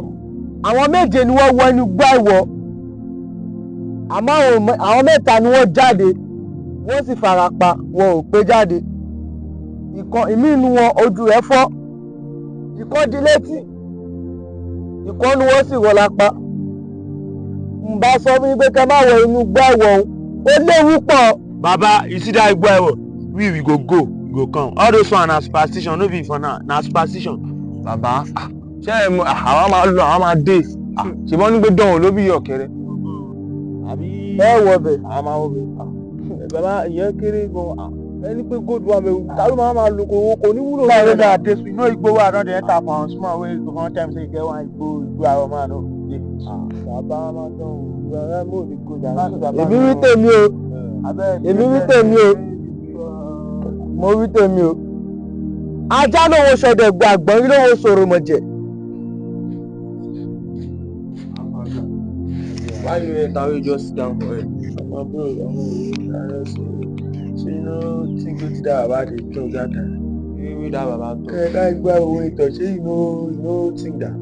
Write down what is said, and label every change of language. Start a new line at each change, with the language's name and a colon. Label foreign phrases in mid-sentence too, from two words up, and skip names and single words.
Yoruba: Àwọn méje ni wọ́n wọ inú igbó àwọ̀, àmọ́ àwọn mẹ́ta ni wọ́n jáde wọ́n sì fara pa wọn ò pé jáde. Ìmí inú wọn ojú rẹ̀ fọ́, ìkan di létí, ìkan nu wọn sì rọ lápá. N bá sọ fún yín pé kẹ́ má wọ inú igbó ẹ̀wọ̀ òun, ó léwu pọ̀.
Nigerian Pidgin: Baba, you see that
Yoruba: igbo ẹ̀wọ̀,
Nigerian Pidgin: we go go, we go come. All those one na superstition, no be for now, na superstition.
Yoruba: Bàbá, ṣé àwa máa lọ, àwa máa dé? Ṣèbọn ní pé dánwò ló bí ọ̀kẹ́rẹ́. Ẹ wọ bẹ̀. Àwa máa wọ bẹ̀. Bàbá, ìyẹn kéré gan. Ẹni pé gold wa mẹ́rin, tàbí máa lo kò ní wúlò.
Nigerian Pidgin: Like that, this we know igbo wey I don dey enter for one small way go one time say you get one
Yoruba: igbo ẹ̀wọ̀
Nigerian Pidgin: man o.
Yoruba: Bàbá máa dán o, ẹ mú òní gold. Èmi wí tèmi o, èmi wí tèmi o, mo wí tèmi o. Ajá lówó ṣọdẹ gbàgbọ́n rí lówó sọ̀rọ̀ mọ̀jẹ̀.
Nigerian Pidgin: Why you enter wey just sit down for it? My bro, so you know think wetin that baba dey talk that time? Wey that baba talk? That
Yoruba: igbo ẹ̀wọ̀
Nigerian Pidgin: wey talk, shey you no think that?